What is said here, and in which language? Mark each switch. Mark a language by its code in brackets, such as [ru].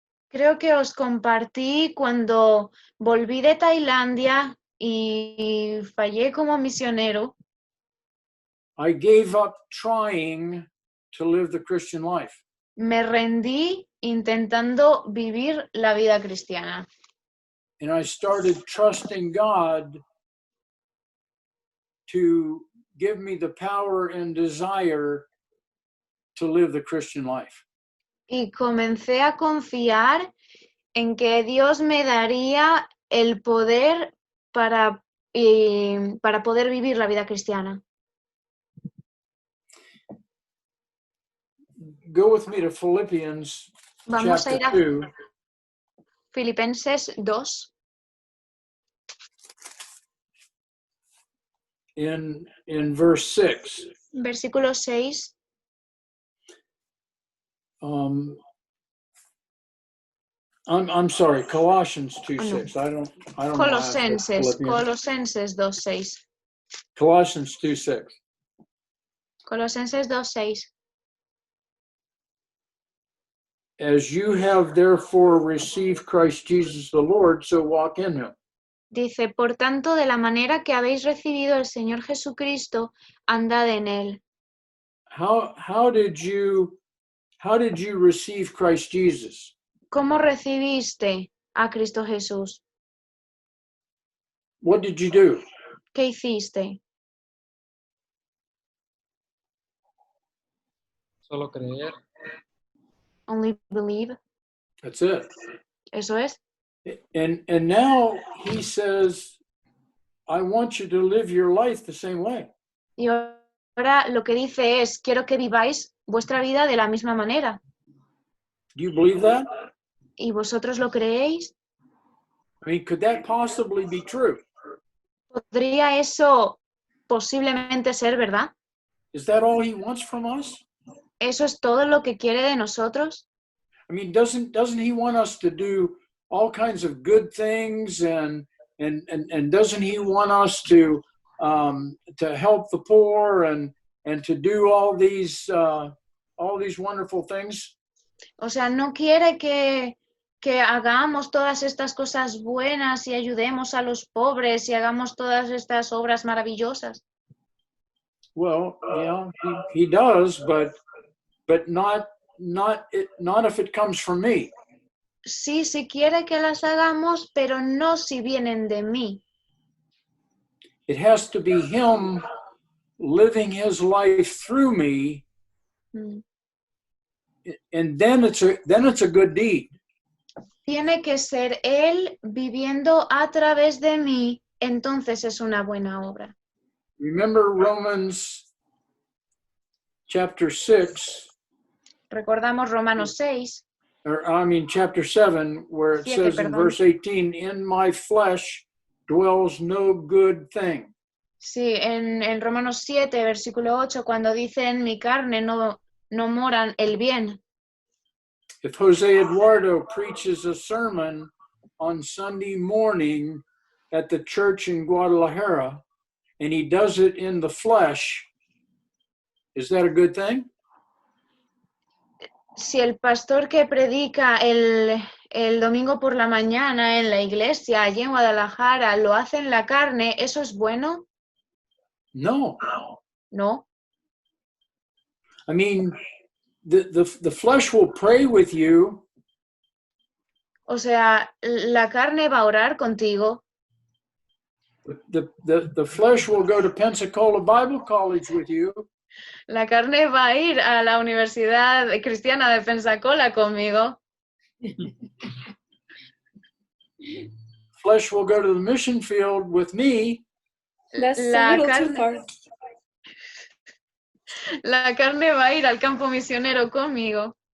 [es] Creo que os compartí cuando volví de Tailandia y fallé como misionero. [en] I gave up trying to live the Christian life. [es] Me rendí intentando vivir la vida cristiana. [en] And I started trusting God to give me the power and desire to live the Christian life. [es] Y comencé a confiar en que Dios me daría el poder para poder vivir la vida cristiana. [en] Go with me to Philippians [es] Vamos a [en] chapter [es] ir a [en] 2. [es] Filipenses 2, [en] In verse 6. [es] versículo 6. [en] I'm sorry, Colossians 2:6. I don't know. [es] Colosenses 2:6. [en] Colossians 2:6. [es] Colosenses 2:6. [en] As you have therefore received Christ Jesus the Lord, so walk in him. [es] Dice, por tanto, de la manera que habéis recibido el Señor Jesucristo, andad en él. [en] How did you receive Christ Jesus? [es] ¿Cómo recibiste a Cristo Jesús? [en] What did you do? [es] ¿Qué hiciste? Solo creer. [en] Only believe. That's it. [es] Eso es. [en] And now he says, I want you to live your life the same way. [es] Y ahora lo que dice es, quiero que viváis vuestra vida de la misma manera. [en] Do you believe that? [es] ¿Y vosotros lo creéis? [en] I mean, could that possibly be true? [es] ¿Podría eso posiblemente ser verdad? [en] Is that all he wants from us? [es] ¿Eso es todo lo que quiere de nosotros? [en] I mean, doesn't he want us to do all kinds of good things, and doesn't he want us to help the poor and to do all these wonderful things? [es] O sea, ¿no quiere que hagamos todas estas cosas buenas y ayudemos a los pobres y hagamos todas estas obras maravillosas? [en] Well, yeah, he does, but not if it comes from me. [es] Sí, sí quiere que las hagamos, pero no si vienen de mí. [en] It has to be him living his life through me and then it's a good deed. [es] Tiene que ser Él viviendo a través de mí, entonces es una buena obra. [en] Remember Romans chapter 6, [es] Recordamos Romanos 6, [en] chapter 7, where it [es] Siete, [en] says in [es] perdón. [en] verse 18, in my flesh dwells no good thing. [es] Sí, en Romanos 7, versículo 8, cuando dice en mi carne no moran el bien. [en] If Jose Eduardo preaches a sermon on Sunday morning at the church in Guadalajara, and he does it in the flesh, is that a good thing? [es] Si el pastor que predica el domingo por la mañana en la iglesia allí en Guadalajara lo hace en la carne, ¿eso es bueno? [en] No. [es] No. [en] I mean, the flesh will pray with you, [es] O sea, la carne va a orar contigo, [en] the flesh will go to Pensacola Bible College with you, [es] la carne va a ir a la Universidad Cristiana de Pensacola conmigo, [en] flesh will go to the mission field with me, That's a [es] la [en] little too [es] carne, [en] far. [es] la carne va a ir al campo misionero conmigo.